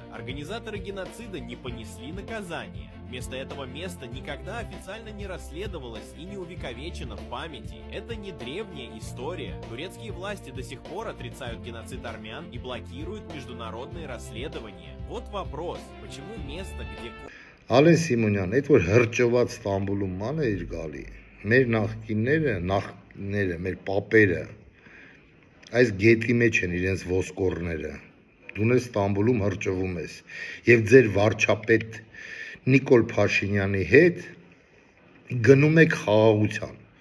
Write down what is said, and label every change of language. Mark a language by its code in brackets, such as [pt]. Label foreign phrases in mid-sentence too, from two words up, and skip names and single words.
[ru] Организаторы геноцида не понесли наказания. Вместо этого места никогда официально не расследовалось и не увековечено в памяти. Это не древняя история. Турецкие власти до сих пор отрицают геноцид армян и блокируют международные расследования. Вот вопрос, почему место, где... [hy] Ալեն Սիմոնյան, այդ որ հրճված Ստամբուլում ման է իր գալի, մեր նախնիները, մեր պապերը, այս գետի մեջ են իրենց ոսկորները, դու ես Ստամբուլում հրճվում ես, և ձեր վարչապետ Նիկոլ Փաշինյանի հետ գնում եք խաղաղության,